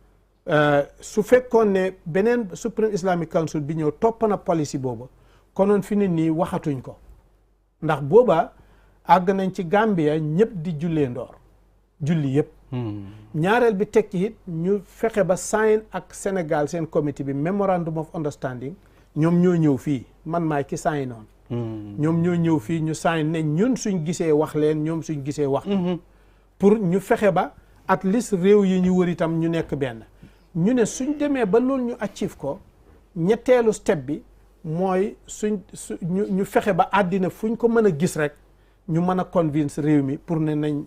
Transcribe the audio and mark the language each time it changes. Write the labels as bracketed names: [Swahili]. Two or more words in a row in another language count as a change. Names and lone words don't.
[Wolof] su fekkoon ne beneen Supreme Islamic Council bi ñëw topp na policy boobu konoon fi ne nii waxatuñ ko ndax booba àgg nañ ci Gambia ñëpp di jullee ndoor julli yëpp ñaareel bi tekki it ñu fexe ba sign ak Sénégal seen committee bi [English] memorandum of understanding [Wolof] ñoom ñoo ñëw fii man maay ki sign noon ñoom ñoo ñëw fii ñu sign ne ñun suñ gisee wax leen ñoom suñ gisee wax pour ñu fexe ba [English] at least [Wolof] réew yi ñu wër itam ñu nekk benn ñu ne suñ demee ba loolu ñu achieve ko ñetteelu step bi mooy ñu fexe ba àddina fuñ ko mën a gis rek ñu mën a convince réew mi pour ne